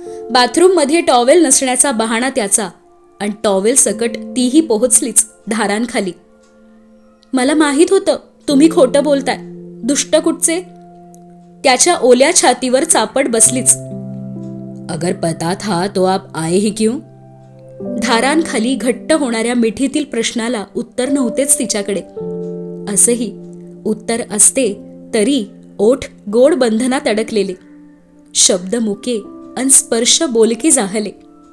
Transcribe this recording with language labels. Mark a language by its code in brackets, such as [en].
[mr] बाथरूममध्ये टॉवेल नसण्याचा बहाणा त्याचा, आणि टॉवेल सकट तीही पोहोचलीच धारांखाली. मला माहीत होतं तुम्ही खोटं बोलताय, दुष्ट कुठचे. त्याच्या ओल्या छातीवर चापट बसलीच. [hi] अगर पता था तो आप आए ही क्यों? [mr] धारांखाली घट्ट होणाऱ्या मिठीतील प्रश्नाला उत्तर नव्हतेच तिच्याकडे. असंही उत्तर असते तरी ओठ गोड बंधनात अडकलेले, शब्द मुके अन स्पर्श बोलके जाहले.